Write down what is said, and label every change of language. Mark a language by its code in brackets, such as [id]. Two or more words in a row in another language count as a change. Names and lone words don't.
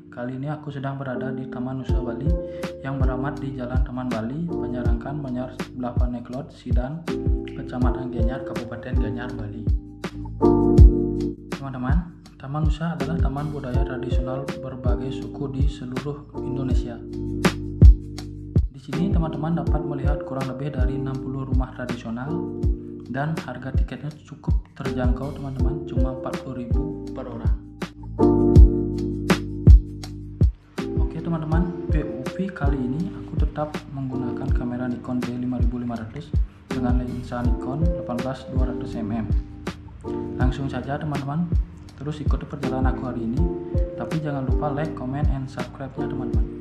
[id] Kali ini aku sedang berada di Taman Nusa Bali yang beramat di Jalan Taman Bali, Penjarangkan, Banyar, sebelah Paneklot, Sidan, Kecamatan Gianyar, Kabupaten Gianyar, Bali. Teman-teman, Taman Nusa adalah taman budaya tradisional berbagai suku di seluruh Indonesia. Di sini teman-teman dapat melihat kurang lebih dari 60 rumah tradisional dan harga tiketnya cukup terjangkau teman-teman, cuma 40.000 per orang. Oke teman-teman, POV kali ini aku tetap menggunakan kamera Nikon D5500 dengan lensa Nikon 18200mm. Langsung saja teman-teman, terus ikuti perjalanan aku hari ini, tapi jangan lupa [en] like, comment, and subscribe- [id] nya teman-teman.